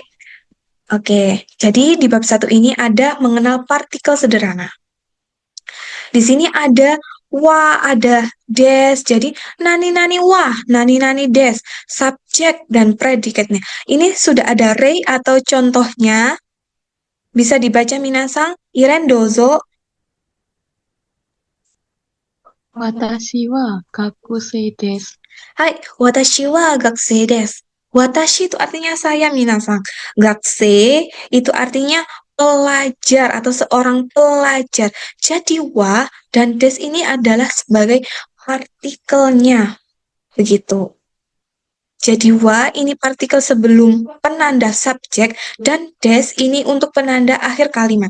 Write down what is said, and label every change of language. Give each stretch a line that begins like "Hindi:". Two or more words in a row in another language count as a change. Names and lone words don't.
Indonesian: Oke, jadi di bab 1 ini ada mengenal partikel sederhana. Di sini ada wa, ada des. Jadi
Japanese: 何々は、何々です.
Indonesian: Subjek dan predikatnya. Ini sudah ada rei atau contohnya. Bisa dibaca minasang.
Japanese: Iren dozo. 私は学生です. はい、私は学生です.
Indonesian: Watashi itu artinya saya minasang. Gakusei itu artinya pelajar atau seorang pelajar. Jadi wa dan des ini adalah sebagai partikelnya. Begitu. Jadi wa ini partikel sebelum penanda subjek dan des ini untuk penanda akhir kalimat.